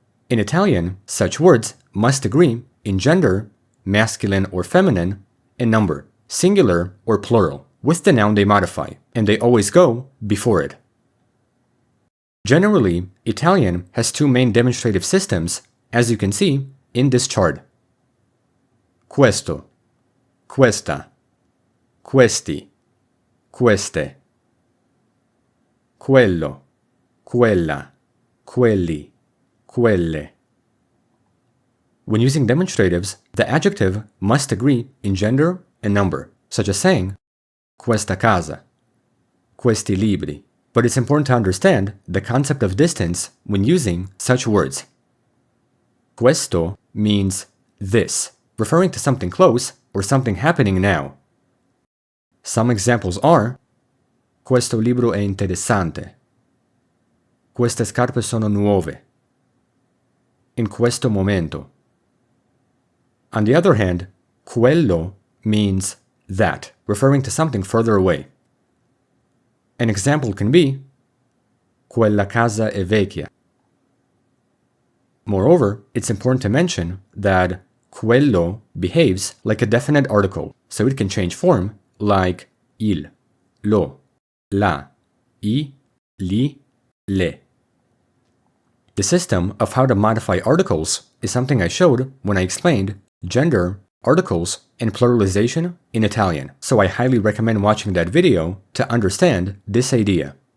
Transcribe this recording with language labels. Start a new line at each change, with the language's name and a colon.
English: In Italian, such words must agree in gender, masculine or feminine, and number, singular or plural, with the noun they modify, and they always go before it. Generally, Italian has two main demonstrative systems, as you can see in this chart.
Italian: Questo, questa, questi, queste. Quello, quella, quelli, quelle.
English: When using demonstratives, the adjective must agree in gender and number, such as saying
Italian: questa casa, questi libri.
English: But it's important to understand the concept of distance when using such words. Questo means this, referring to something close or something happening now. Some examples are:
Italian: questo libro è interessante. Queste scarpe sono nuove. In questo momento.
English: On the other hand, quello means that, referring to something further away. An example can be
Italian: quella casa è vecchia.
English: Moreover, it's important to mention that quello behaves like a definite article, so it can change form like il, lo, la, I, li, le. The system of how to modify articles is something I showed when I explained gender, articles, and pluralization in Italian, so I highly recommend watching that video to understand this idea.